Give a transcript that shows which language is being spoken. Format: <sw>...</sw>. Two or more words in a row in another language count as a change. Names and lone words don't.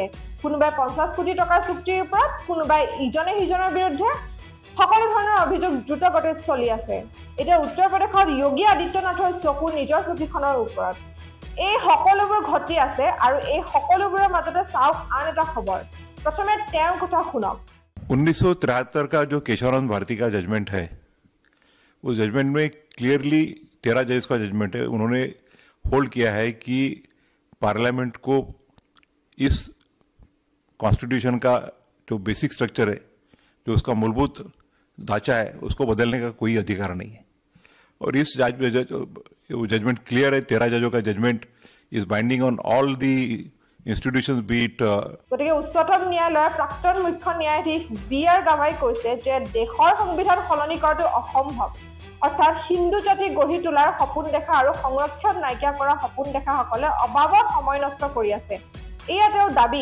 <as>কোনোবাই 50 কোটি টকাৰ চুক্তিৰ ওপৰত, কোনোবাই ইজনে সিজনৰ বিৰুদ্ধে। সকলো ধৰণৰ অভিযোগ দ্ৰুতগতিত চলি আছে। এতিয়া উত্তৰ প্ৰদেশত যোগী আদিত্যনাথৰ চকু নিজৰ চকীখনৰ ওপৰত। এই সকলোবোৰ ঘটি আছে আৰু এই সকলোবোৰৰ মাজতে চাওক আন এটা খবৰ। প্ৰথমে তেওঁৰ কথা শুনক।</as> <hi>1973 का जो केशवानंद भारती का जजमेंट है, उस जजमेंट में क्लियरली 13 जज का जजमेंट है, उन्होंने होल्ड किया है कि पार्लियामेंट को इस कॉन्स्टिट्यूशन का जो</hi> <en>basic structure</en> <hi>है, जो उसका मूलभूत ढांचा है, उसको बदलने का कोई अधिकार नहीं है। और इस जजमेंट क्लियर है, 13 जजों का जजमेंट</hi> <en>is binding on all the institutions be it</en> <as>গতিকে উচ্চতম ন্যায়ালয়ৰ প্ৰাক্তন মুখ্য ন্যায়াধীশ বি.আৰ. গাভাই কৈছে যে দেশৰ সংবিধান সলনি কৰাটো অসম্ভৱ, অৰ্থাৎ হিন্দু জাতি গঢ়ি তোলাৰ সপোন দেখা আৰু সংৰক্ষণ নাইকিয়া কৰা সপোন দেখাসকলে অবাবত সময় নষ্ট কৰি আছে, এয়া তেওঁৰ দাবী।</as>